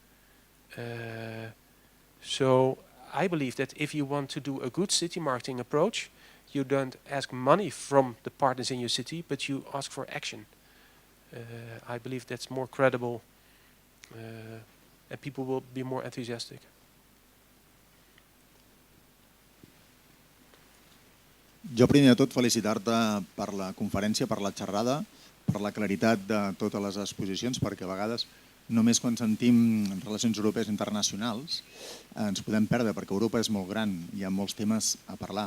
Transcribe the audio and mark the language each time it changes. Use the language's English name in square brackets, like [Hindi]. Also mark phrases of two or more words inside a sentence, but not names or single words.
[English] So I believe that if you want to do a good city marketing approach, you don't ask money from the partners in your city, but you ask for action. I believe that's more credible and people will be more enthusiastic. [Catalan] Jo primer de tot felicitar-te per la conferència, per la xerrada, per la claritat de totes les exposicions, perquè a vegades només quan sentim relacions europees internacionals ens podem perdre, perquè Europa és molt gran, hi ha molts temes a parlar.